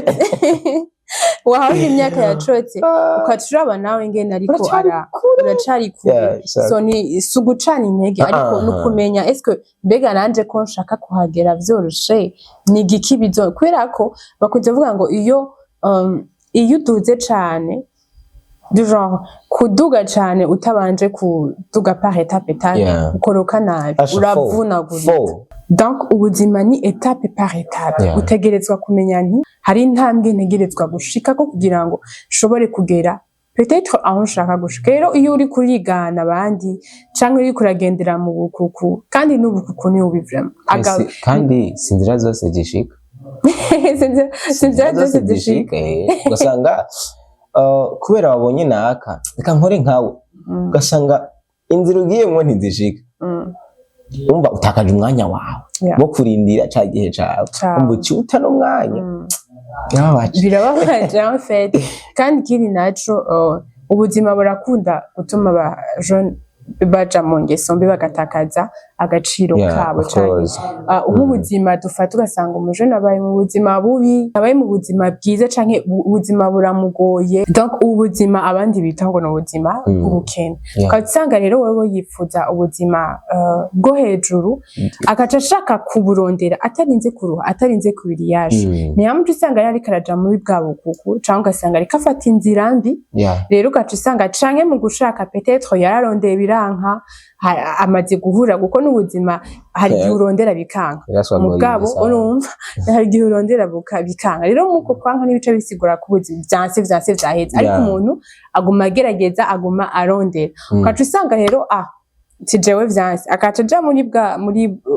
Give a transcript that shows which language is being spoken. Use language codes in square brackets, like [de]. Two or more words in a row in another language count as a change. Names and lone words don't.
[rn] waharura imyaka yacotse ukaca uraba nawe ngene ariko uracari kure so ni sugucana intege ariko nukumenya eske mbega nanje ko nshaka kuhagera vyoroshe ni igiki bizo kubera ko bakunze kuvuga ngo iyo uduze cane [fr] du genre [rn] kuduga cane utabanje kuduga [fr] par étape [rn] ukoroka nabi uravunagurika. Donc ubuzima ni [fr] étape par étape [rn] utegerezwa kumenya nti hari intambwe ntegerezwa gushika ko kugira ngo shobore kugera peut-être aho nshaka gushika. Rero iyo uri kurigana abandi canke uri kuragendera mu bukuku kandi n'ubukuku ni ubivemo kandi sinzira zose zishika sinzira zose zishika ugasanga kubera wabonye naka reka nkore nkawe ugasanga inzira ugiyemwo ntizishika umva utakaje umwanya wawe wo kurindira ca gihe cawe umva uta no mwanya birababaje [fr] en fait [rn] kandi kiri naco ubuzima burakunda gutuma aba jeune baja mu ngeso mbi bagatakaza agaciro kabo cyane. Nk'ubuzima dufata ugasanga umujene abaye mu buzima bubi abaye mu buzima bwiza canke ubuzima buramugoye donc ubuzima abandi bita ngo no buzima ubukene ugasanga rero wewe yifuza ubuzima bwo hejuru agaca ashaka kuburondera atarinze kuruha atarinze kubiriyaje niyo mpamvu usanga yari karaja muri bwa bukuku canke ugasanga ariko afata inzira mbi rero ugaca usanga canke mu gushaka peut-être yararondeye biranka amaze guhura kuko n'ubuzima hari igihe urondera bikanga mugabo urumva hari igihe urondera bikanga rero muko kwanka n'ibice bisigura ku buzima vyanse vyaheze ariko umuntu aguma agerageza aguma arondera ukaca usanga rero tijewe vyanse akaca ja muri